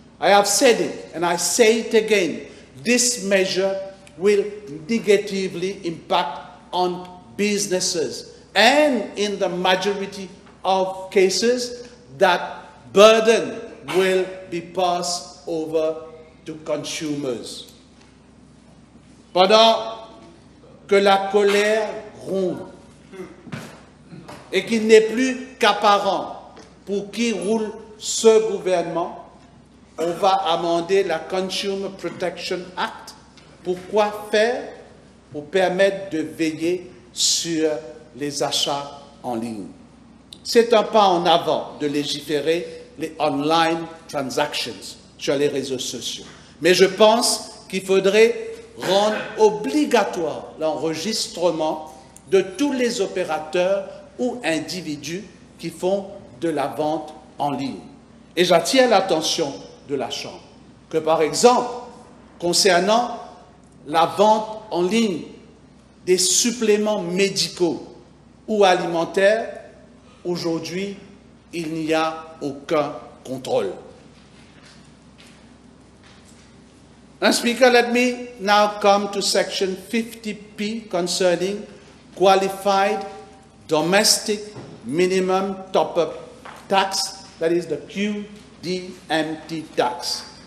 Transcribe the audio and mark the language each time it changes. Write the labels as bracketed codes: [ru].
[en] I have said it, and I say it again, this measure will negatively impact on businesses, and in the majority of cases, that burden will be passed over to consumers. [fr] Pendant que la colère gronde et qu'il n'est plus qu'apparent pour qui roule ce gouvernement, on va amender la Consumer Protection Act. Pourquoi faire? Pour permettre de veiller sur les achats en ligne. C'est un pas en avant de légiférer les online transactions sur les réseaux sociaux. Mais je pense qu'il faudrait rendre obligatoire l'enregistrement de tous les opérateurs ou individus qui font de la vente en ligne. Et j'attire l'attention de la Chambre que, par exemple, concernant la vente en ligne des suppléments médicaux ou alimentaires, aujourd'hui, il n'y a aucun contrôle. [en] Madam Speaker, let me now come to section 50P concerning qualified domestic minimum top-up tax, that is the QDMT tax.